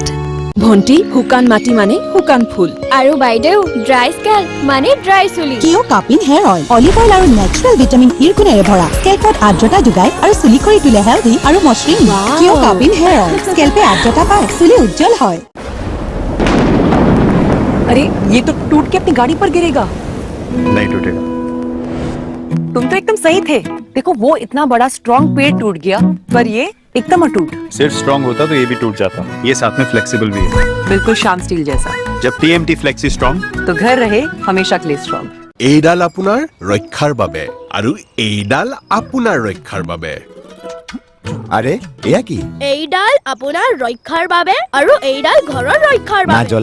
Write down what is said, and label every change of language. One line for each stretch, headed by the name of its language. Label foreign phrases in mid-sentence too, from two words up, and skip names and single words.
Assamese: ভন্টি শুকান মাটি মানে শুকান ফুল আৰু বাইদেউ
English: dry scale
Assamese: মানে ড্ৰাই চুলি কিয় কাপিন
English: hair oil olive oil
Assamese: আৰু
English: natural vitamin E
Assamese: গুণেৰে ভৰা স্কেল্পত আৰ্দ্ৰতা যোগায় আৰু চুলি কৰি তোলে হেলদি আৰু মসৃণ কিয় কাপিন
English: hair oil
Assamese: স্কেল্পে আৰ্দ্ৰতা পায় চুলি উজ্জ্বল হয়
Hindi: अरे ये तो टूट के अपनी गाड़ी पर गिरेगा नहीं टूटेगा तुम तो एकदम सही थे देखो वो इतना बड़ा स्ट्रॉन्ग पेड़ टूट गया पर ये एकदम अटूट सिर्फ स्ट्रॉन्ग होता तो ये भी टूट जाता ये साथ में फ्लेक्सिबल भी है बिल्कुल शाम स्टील जैसा जब टीएमटी
English: flexi strong
Hindi: तो घर रहे हमेशा के लिए स्ट्रॉन्ग
Assamese: এইডাল আপোনাৰ ৰক্ষাৰ বাবে আৰু এইডাল আপোনাৰ ৰক্ষাৰ বাবে আরে এয়া কি এইডাল আপোনাৰ ৰক্ষাৰ বাবে আৰু এইডাল ঘৰৰ ৰক্ষাৰ না বাবে